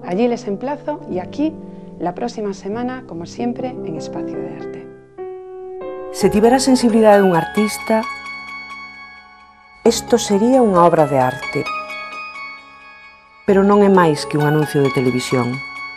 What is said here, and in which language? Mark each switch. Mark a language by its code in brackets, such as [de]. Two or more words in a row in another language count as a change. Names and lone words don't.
[es] Allí les emplazo y aquí la próxima semana, como siempre, en Espacio de Arte. [gl] Se tivera a sensibilidade dun artista, isto sería unha obra de arte, pero non é máis que un anuncio de televisión.